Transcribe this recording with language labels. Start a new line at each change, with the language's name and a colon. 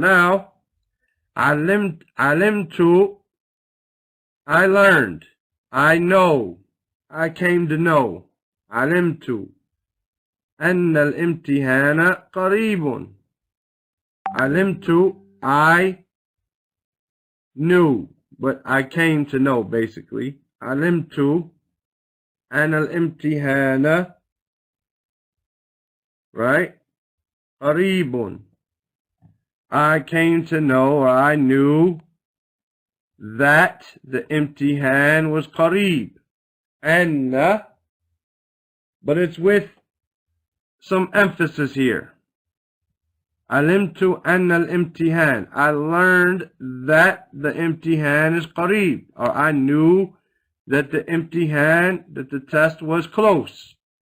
English: Now, alimtu. I learned. I know. I came to know.
Arabic: علمت أن الامتحان قريب.
English: علمت, I knew, but I came to know basically.
Arabic: علمت أن الامتحان,
English: right?
Arabic: قريب.
English: I came to know, or I knew, that the imtihan was qareeb. Anna, but it's with some emphasis here. Alimtu anna al-imtihan. I learned that the imtihan is qareeb, or I knew that the imtihan, that the test was close.